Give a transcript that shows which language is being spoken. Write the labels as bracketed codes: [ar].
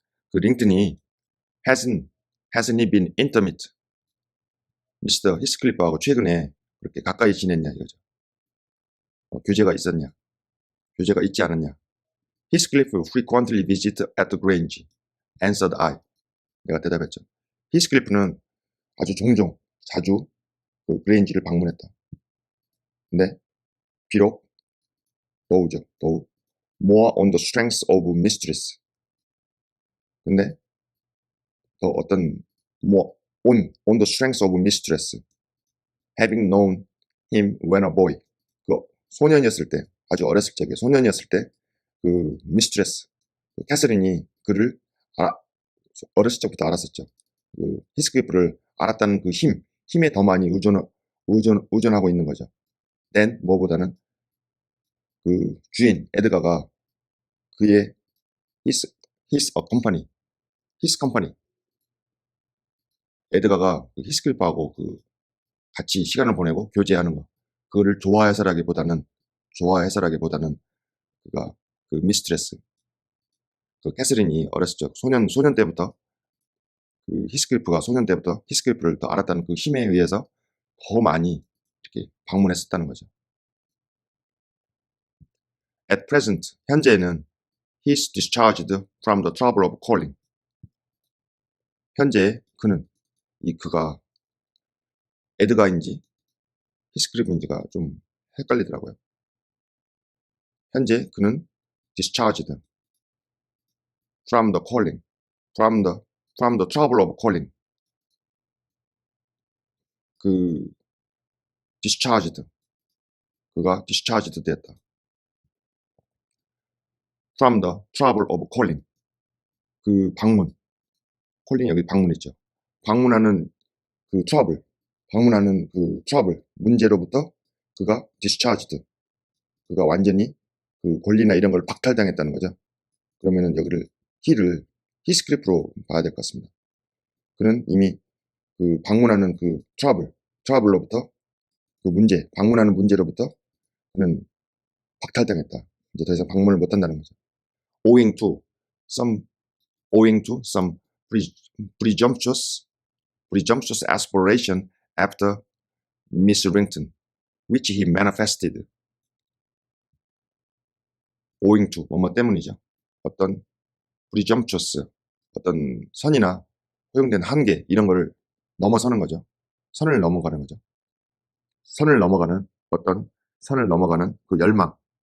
[ko] 그 링튼이 [en] hasn't he been intimate Mr. [ko] Heathcliff하고 최근에 그렇게 가까이 지냈냐 이거죠. 교제가 있었냐? 교제가 있지 않았냐? [en] Heathcliff frequently visit at the Grange, answered I. [ko] 내가 대답했죠. 히스클리프는 아주 종종, 자주 그 그레인지를 방문했다. 근데 비록 더욱 [en] more on the strength of mistress. [ko] 근데 더 어떤 [en] more on the strength of mistress, having known him when a boy. [ko] 그 소년이었을 때, 아주 어렸을 적에 소년이었을 때 그 mistress, 그 캐서린이 그를 어렸을 적부터 알았었죠. 그 히스클리프를 알았다는 그 힘에 더 많이 의존하고 있는 거죠. then 뭐보다는 그 주인 에드가가 그의 [en] his company [ko] 에드가가 그 히스클리프하고 그 같이 시간을 보내고 교제하는 거, 그거를 좋아해서라기보다는 그가 그 미스트레스, 그 캐서린이 어렸을 적 소년 때부터 그 히스클리프가 소년 때부터 히스클리프를 더 알았다는 그 힘에 의해서 더 많이 이렇게 방문했었다는 거죠. [en] At present, [ko] 현재는 [en] he's discharged from the trouble of calling. [ko] 현재 그가 에드가인지 히스클리프인지가 좀 헷갈리더라고요. 현재 그는 [en] discharged from the calling, from the trouble of calling. [ko] 그 discharged, 그가 discharged 됐다. [en] From the trouble of calling. [ko] 그 방문, calling 여기 방문 있죠. 방문하는 그 trouble, 문제로부터 그가 discharged, 그가 완전히 그 권리나 이런 걸 박탈당했다는 거죠. 그러면은 여기를 히스클리프로 봐야 될 것 같습니다. 그는 이미 그 방문하는 그 트러블로부터 그 방문하는 문제로부터 그는 박탈당했다. 이제 더 이상 방문을 못 한다는 거죠. [en] owing to some presumptuous aspiration after Miss Rington, which he manifested. owing to [ko] 뭐뭐 때문이죠. 어떤 presumptuous, 어떤 선이나 허용된 한계 이런 거를 넘어서는 거죠. 선을 넘어가는 선을 넘어가는 그 열망.